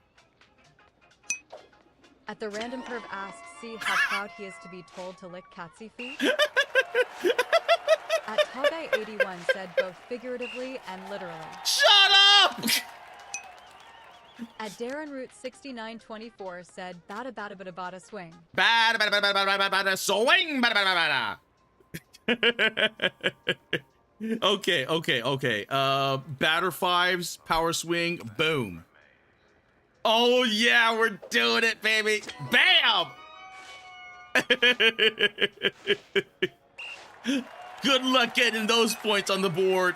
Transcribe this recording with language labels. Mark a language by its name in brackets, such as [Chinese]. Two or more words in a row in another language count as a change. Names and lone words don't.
[English] At the random perv asks, see how proud he is to be told to lick Catsy feet? At Togai81 said both figuratively and literally. Shut up! At Darren Root 6924 said bada bada bada bada swing. Bada bada bada bada bada bada swing bada bada bada. Okay. Batter 5s, power swing, boom. Oh yeah, we're doing it, baby. Bam! Good luck getting those points on the board.